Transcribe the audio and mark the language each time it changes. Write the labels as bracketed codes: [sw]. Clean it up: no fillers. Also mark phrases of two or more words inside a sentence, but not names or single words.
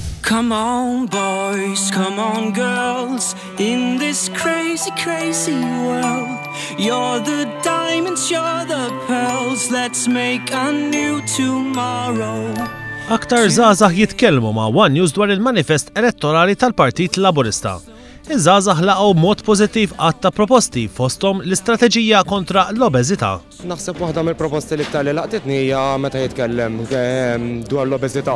[en] Come on boys, come on girls, in this crazy, crazy world. You're the diamonds, you're the pearls, let's make a new tomorrow. [mt] Aktar żgħażagħ jitkellmu ma' One News dwar il-manifest elettorali tal-Partit Laburista. Iż-żgħażagħ laqgħu mod pożittiv għadd ta' proposti fosthom l-istrateġija kontra l-obeżità. Naħseb waħda mill-proposti li iktar li laqtitni hija meta jitkellem dwar l-obeżità.